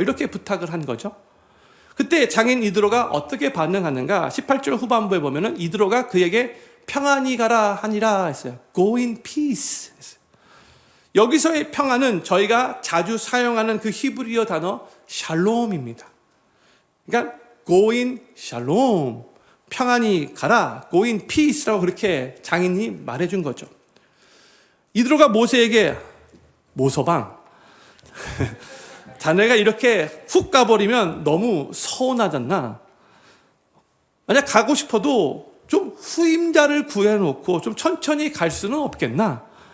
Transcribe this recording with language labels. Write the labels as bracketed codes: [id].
[ko] 이렇게 부탁을 한 거죠. 그때 장인 이드로가 어떻게 반응하는가? 18절 후반부에 보면은 이드로가 그에게 평안히 가라 하니라 했어요. [en] Go in peace. [ko] 여기서의 평안은 저희가 자주 사용하는 그 히브리어 단어 샬롬입니다. [en] 그러니까 go in shalom. [ko] 평안히 가라. [en] go in peace [ko] 라고 그렇게 장인이 말해준 거죠. 이드로가 모세에게 모서방 자네가 이렇게 훅 가버리면 너무 서운하잖나. 만약 가고 싶어도 좀 후임자를 구해놓고 좀 천천히 갈 수는 없겠나.